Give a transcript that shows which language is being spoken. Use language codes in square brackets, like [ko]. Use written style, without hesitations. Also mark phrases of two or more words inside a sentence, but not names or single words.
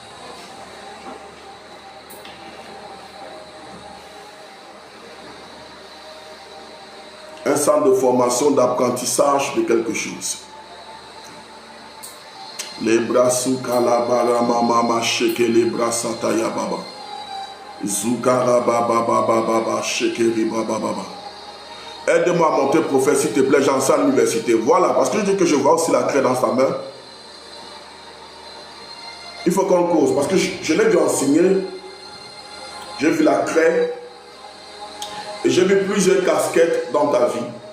[fr] Un centre de formation, d'apprentissage de quelque chose. Les bras sous kalabara mama sheke les bras sataya baba. Zukara baba baba baba sheke baba baba. Aide-moi à monter prophète s'il te plaît, j'enseigne à l'université. Voilà, parce que je dis que je vois aussi la craie dans sa main. Il faut qu'on cause, parce que je l'ai dû enseigner. J'ai vu la craie et j'ai vu plusieurs casquettes dans ta vie.